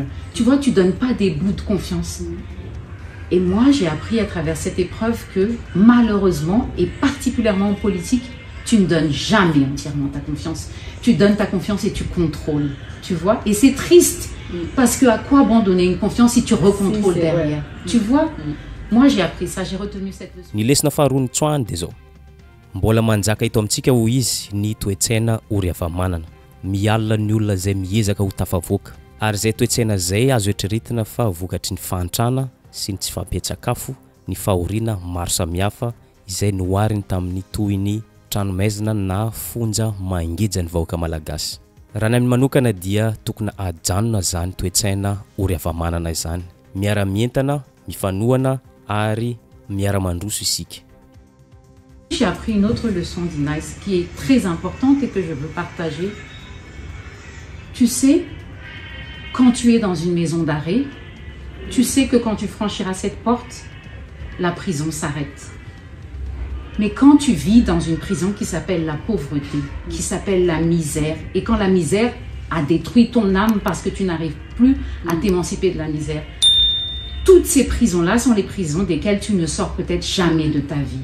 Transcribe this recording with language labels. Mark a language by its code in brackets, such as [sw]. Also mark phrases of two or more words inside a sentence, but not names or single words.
[fr] Tu vois, tu donnes pas des bouts de confiance. Et moi, j'ai appris à travers cette épreuve que malheureusement, et particulièrement en politique, tu ne donnes jamais entièrement ta confiance. Tu donnes ta confiance et tu contrôles, tu vois. Et c'est triste, parce que à quoi bon donner une confiance si tu recontrôles derrière, tu vois. Moi, j'ai appris ça, j'ai retenu cette leçon. [mg] Ny lesona faharoa ny tsoahany dia zao. Mbola manjaka ito amintsika ho izy ny toe-tsaina ory havamanana. Mialina ny olona izay miezaka ho tafavoaka. Ary izay toe-tsaina izay azo eritreretina fa vokatry ny fahantrana sy ny tsy fampietsakafo, ny fahoriana maro samihafa izay nohariny tamin'ny tohiny tranomaizina na fonja mangija ny vahoaka malagasy. Raha ny amin'ny manokana dia tokony ajanona zany toe-tsaina ory havamanana izany. Miara-mientana, mifanohana ary miara-mandroso isika. [fr] J'ai appris une autre leçon d'Inaïs qui est très importante et que je veux partager. Tu sais, quand tu es dans une maison d'arrêt, tu sais que quand tu franchiras cette porte, la prison s'arrête. Mais quand tu vis dans une prison qui s'appelle la pauvreté, qui s'appelle la misère, et quand la misère a détruit ton âme parce que tu n'arrives plus à t'émanciper de la misère, toutes ces prisons-là sont les prisons desquelles tu ne sors peut-être jamais de ta vie.